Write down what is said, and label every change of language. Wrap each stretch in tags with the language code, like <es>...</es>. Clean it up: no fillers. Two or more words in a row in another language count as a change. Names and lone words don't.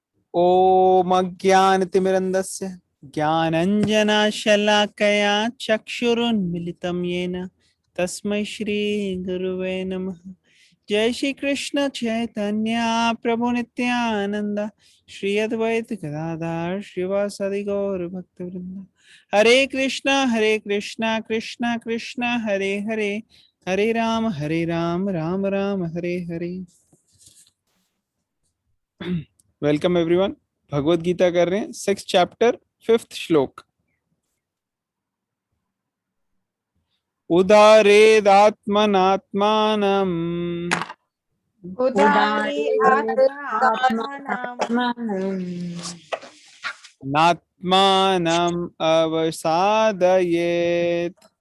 <sa>ओम अज्ञानतिमिरन्धस्य ज्ञानञ्जनशलाकया चक्षुरुन्मिलितं येन तस्मै श्री गुरुवे नमः। जय श्री कृष्ण चैतन्य प्रभु नित्यानंद श्री अद्वैत गदाधर श्रीवासादि गौर भक्तवृंद। हरे कृष्णा कृष्णा कृष्णा हरे हरे, हरे राम राम राम हरे हरे।</sa> <en>Welcome everyone.</en> <hi>भगवत गीता कर रहे हैं 6th चैप्टर 5th श्लोक।</hi> <sa>उदारेदात्मनात्मानम् उदारे आत्मानम् नात्मानम् अवसादयेत्</sa>